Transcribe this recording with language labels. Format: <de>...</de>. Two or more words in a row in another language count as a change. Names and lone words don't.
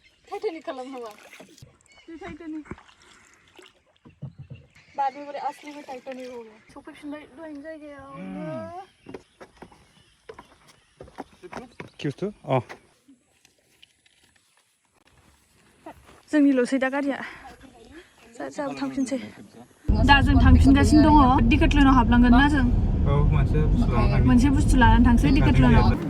<brx>टाइटानिक खालामनाङा बे टाइटानिक</brx> <hi>बाद में बोले असली में टाइटानिक हो गया</hi> <brx>सफैफिनबाय दहायनि जायगायावनो कि बुस्थु जोंनिल'सै दा गारिया जाबो थांफिनसै दा जों थांफिनगासिनो दङ डिकेथलनाव हाबलांगोन ना जों मोनसे बुस्थु लानानै थांसै डिकेथलनाव</brx>